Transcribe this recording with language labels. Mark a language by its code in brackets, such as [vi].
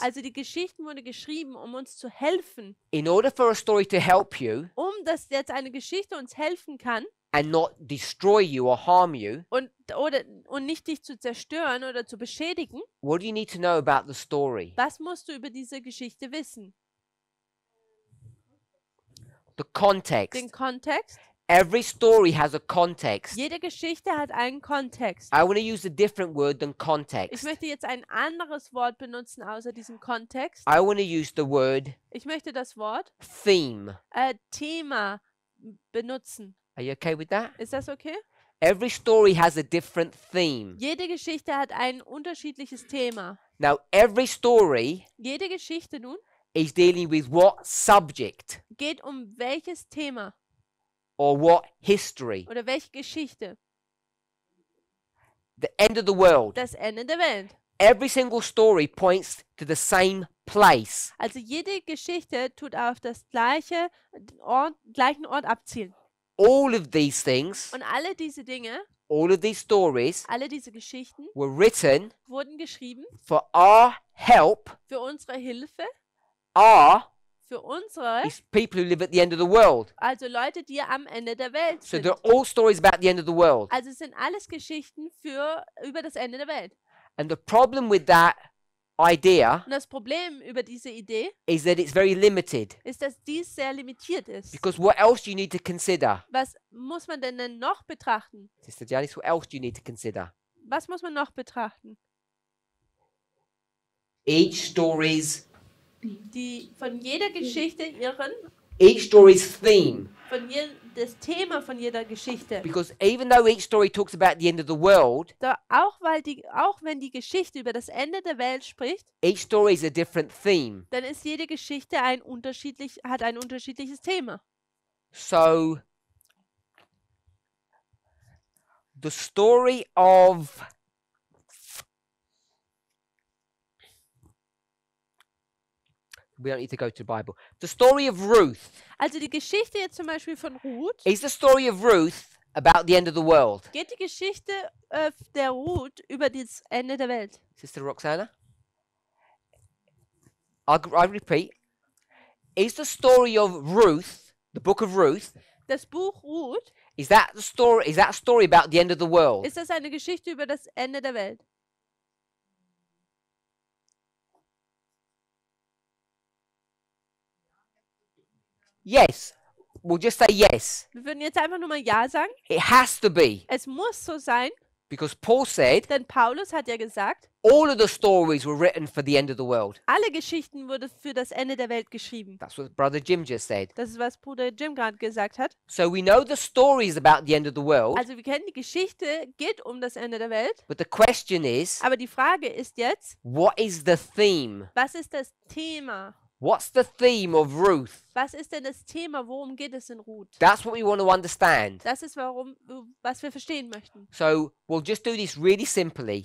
[de] Also die Geschichten wurden geschrieben, um uns zu helfen. [en] In order for a story to help you [de] Dass jetzt eine Geschichte uns helfen kann [en] and not destroy you or harm you, [de] und nicht dich zu zerstören oder zu beschädigen, [en] what do you need to know about the story? [de] was musst du über diese Geschichte wissen? [en] The context. [de] Den Kontext. [en] Every story has a context. [de] Jede Geschichte hat einen Kontext. [en] I want to use a different word than [de] Ich [en] context. [de] möchte jetzt ein anderes Wort benutzen außer diesem Kontext. [en] I want to use the word [de] Ich möchte das Wort [en] theme. [de] Thema benutzen. [en] Are you okay with that? [de] Ist das okay? [en] Every story has a different theme. [de] Jede Geschichte hat ein unterschiedliches Thema. [en] Now, every story [de] Jede Geschichte nun [en] is dealing with what subject [de] geht um welches Thema [en] or what history? [de] oder welche Geschichte? [en] The end of the world. [de] Das Ende der Welt. [en] Every single story points to the same place. [de] Also jede Geschichte tut auf das gleichen Ort abzielen. [en] All of these things, [de] Und alle diese Dinge, [en] all of these stories [de] alle diese Geschichten [en] were written [de] wurden geschrieben [en] for our help. [de] für unsere Hilfe, [en] Our [de] für unsere, [en] is people who live at the end of the world. [de] also Leute, die am Ende der Welt [en] So [de] sind. [en] they're all stories about the end of the world. [de] Also es sind alles Geschichten über das Ende der Welt. [en] And the problem with that idea [de] Und das Problem über diese Idee [en] is that it's very limited. [de] ist, dass dies sehr limitiert ist. [en] Because what else do you need to consider? [de] Was muss man denn noch betrachten? [en] Sister Janice, what else do you need to consider? [de] Was muss man noch betrachten? [en] Each story's [de] Von jeder Geschichte [en] each story's theme. [de] Das Thema von jeder Geschichte. [en] Because even though each story talks about the end of the world, [de] Auch wenn die Geschichte über das Ende der Welt spricht, [en] each story is a different theme. [de] dann ist jede Geschichte hat ein unterschiedliches Thema. [en] So the story of we don't need to go to the Bible. The story of Ruth. [de] Also die Geschichte jetzt zum Beispiel von Ruth, [en] Is the story of Ruth about the end of the world? [de] geht die Geschichte der Ruth über das Ende der Welt. [en] Sister Roxana? I repeat. Is the story of Ruth, the book of Ruth, [de] Das Buch Ruth, [en] is that a story about the end of the world? [de] ist das eine Geschichte über das Ende der Welt? [en] Yes. We'll just say yes. [de] Wir würden jetzt einfach nur mal Ja sagen. [en] It has to be. [de] Es muss so sein, [en] Because Paul said [de] denn Paulus hat ja gesagt, [en] all of the stories were written for the end of the world. [de] alle Geschichten wurden für das Ende der Welt geschrieben. [en] That's what Brother Jim just said. [de] Das ist, was Bruder Jim gerade gesagt hat. [en] So we know the stories about the end of the world, [de] Also wir kennen die Geschichte, geht um das Ende der Welt. [en] but the question is, [de] Aber die Frage ist jetzt, [en] what is the theme? [de] was ist das Thema? [en] What's the theme of Ruth? [de] Was ist denn das Thema? Worum geht es in Ruth? [en] That's what we want to understand. [de] Das ist, was wir verstehen möchten. [en] So we'll just do this really simply.